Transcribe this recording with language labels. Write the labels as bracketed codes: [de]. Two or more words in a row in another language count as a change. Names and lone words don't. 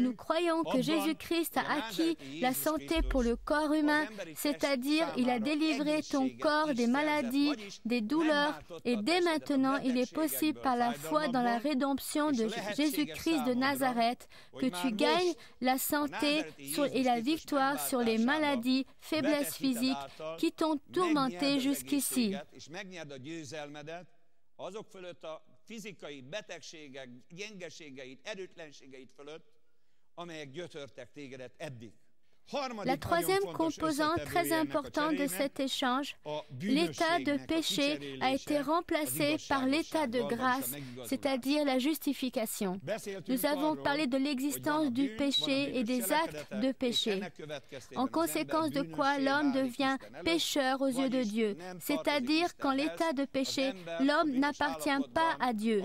[fr] nous croyons que Jésus-Christ a acquis la santé pour le corps humain, c'est-à-dire il a délivré ton corps des maladies, des douleurs, et dès maintenant il est possible par la foi dans la rédemption de Jésus-Christ de Nazareth que tu gagnes la santé et la victoire sur les maladies, faiblesses physiques qui t'ont tourmenté jusqu'ici. [hu] És megnyerd a győzelmedet azok fölött a fizikai betegségek, gyengeségeit, erőtlenségeit fölött, amelyek gyötörtek tégedet eddig. [fr] La troisième composante très importante de cet échange, l'état de péché a été remplacé par l'état de grâce, c'est-à-dire la justification. Nous avons parlé de l'existence du péché et des actes de péché, en conséquence de quoi l'homme devient pécheur aux yeux de Dieu, c'est-à-dire qu'en l'état de péché, l'homme n'appartient pas à Dieu.